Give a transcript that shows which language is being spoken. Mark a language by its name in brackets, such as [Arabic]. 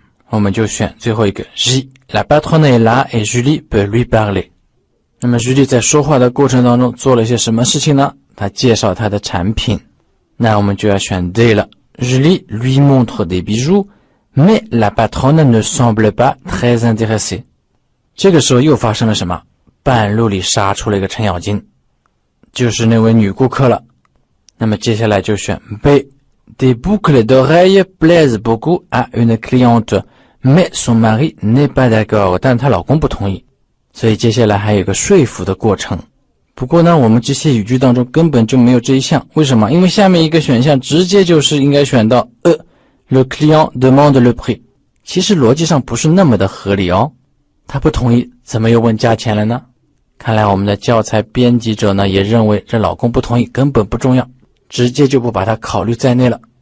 [Chinese] 我们就选最后一个 [French] J La patronne est là et Julie peut lui parler。 [Chinese] 那么 Julie 在说话的过程当中做了些什么事情呢？她介绍她的产品。那我们就要选 D 了。 [French] Julie lui montre des bijoux Mais la patronne ne semble pas très intéressée。 [Chinese] 这个时候又发生了什么？半路里杀出了一个程咬金，就是那位女顾客了。那么接下来就选 [French] B Des boucles d'oreilles plaisent beaucoup à une cliente Mais son mari n'est pas d'accord。 [Chinese] 但她老公不同意，所以接下来还有一个说服的过程。不过呢，我们这些语句当中根本就没有这一项，为什么？因为下面一个选项直接就是应该选到 [French] le client demande le prix。 [Chinese] 其实逻辑上不是那么的合理哦，他不同意，怎么又问价钱了呢？看来我们的教材编辑者呢也认为这老公不同意根本不重要，直接就不把它考虑在内了。